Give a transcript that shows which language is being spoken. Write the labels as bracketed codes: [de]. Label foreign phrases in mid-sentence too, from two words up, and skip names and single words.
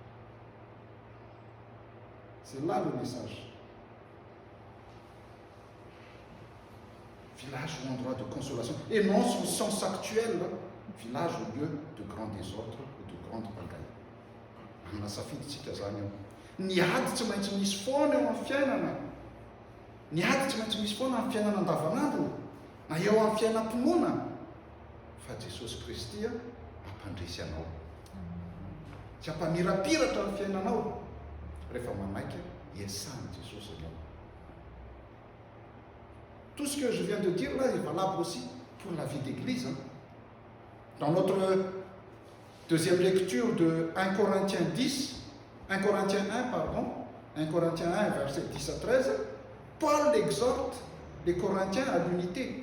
[fr] C'est là le message. Village ou endroit de consolation. Et non son sens actuel, village ou lieu de grand désordre ou de grande pagaille. [mg] Amina safiditsika zany eo. Ny ady tsy maintsy misy foana eo amin'ny fiainana. Ny ady tsy maintsy misy foana amin'ny fiainana andavanandro. Na eo amin'ny fiainam-pinoana. Fa Jesosy Kristy hampandresy anao. Tsy hampamirapiratra ny fiainanao. Rehefa manaika, iasany Jesosy anao. [fr] Tout ce que je viens de dire là est valable aussi pour la vie d'église. Dans notre deuxième lecture de 1 Corinthiens 1 Corinthiens 1, verset 10 à 13, Paul exhorte les Corinthiens à l'unité.